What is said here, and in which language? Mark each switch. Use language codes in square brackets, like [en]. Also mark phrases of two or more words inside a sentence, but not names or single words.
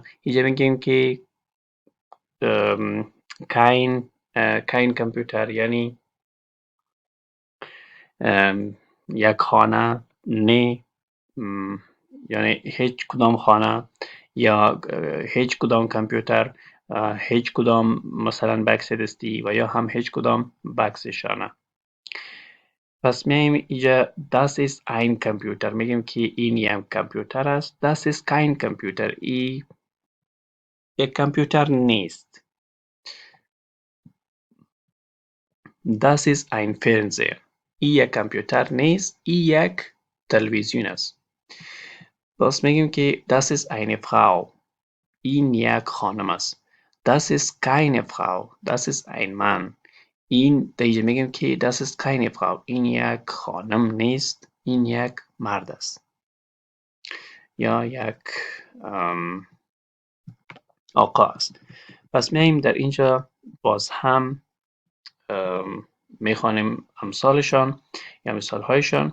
[fa] اینجا میگیم که کاین کامپیوتر یعنی یک خانه نه، یعنی هیچ کدام خانه یا هیچ کدام کامپیوتر، هیچ کدام مثلا بکس دستی و یا هم هیچ کدام بکس شانه. [de] پس میایم اینجا das ist ein Computer، [fa] میگیم که این یک کامپیوتر است. [de] das ist kein Computer، [fa] این یک کامپیوتر نیست. [de] das ist ein Fernseher، [fa] این یک کامپیوتر نیست، این یک تلویزیون است. پس میگیم که [de] das ist eine Frau، [fa] این یک خانم است. [de] das ist keine Frau، das ist ein Mann. [fa] این دیگه میگیم که [de] das ist keine Frau، [fa] این یک خانم نیست، این یک مرد است یا یک آقا است. پس میایم در اینجا باز هم میخوانیم امثالشان یا مثالهایشان.